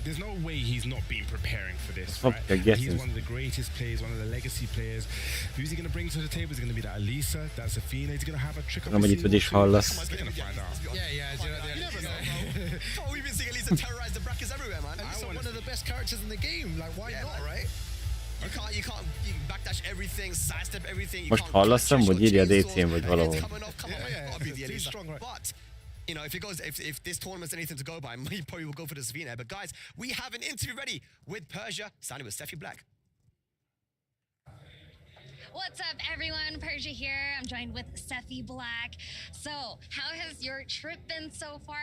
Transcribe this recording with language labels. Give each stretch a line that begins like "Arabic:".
English: There's no way he's not been preparing for this, right? He's one of the greatest players, one of the legacy players. Who's he going to bring to the table? Is it going to be that Alisa, that Zafina? Is he going to have a trick up his sleeve? We're going to find out. Yeah. You never know, bro. We've been seeing Alisa terrorize the brackets everywhere, man. Alisa, one of the best characters in the game. Like, why not, right? You can't backdash everything, sidestep everything.
Hungarian: Most hallasszam, hogy írja DC-n, vagy valahol.
English: But you know, if this tournament's anything to go by, he probably will go for the Zafina. But guys, we have an interview ready with Persia, standing with Sephi Black. What's up, everyone? Persia here. I'm joined with Sephi Black. So, how has your trip been so far?